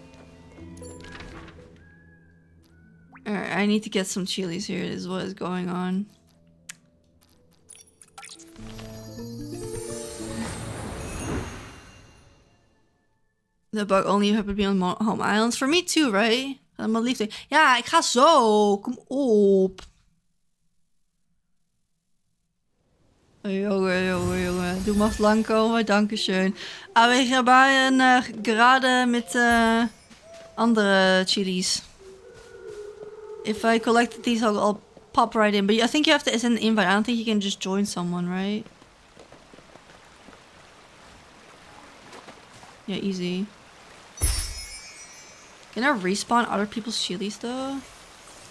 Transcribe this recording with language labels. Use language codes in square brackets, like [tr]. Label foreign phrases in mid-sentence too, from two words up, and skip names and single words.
[en] Alright, I need to get some chilies here. This is what is going on. The bug only you have to be on home islands. For me too, right? I'm gonna leave it. [nl] Ja, ik ga zo. Kom op. Jongen. Du mag langkomen. Dankeschön. [de] Aber ich habe gerade mit andere chilies. [en] If I collected these, I'll pop right in. But I think you have to send an invite. I don't think you can just join someone, right? Yeah, easy. Can I respawn other people's chilies though?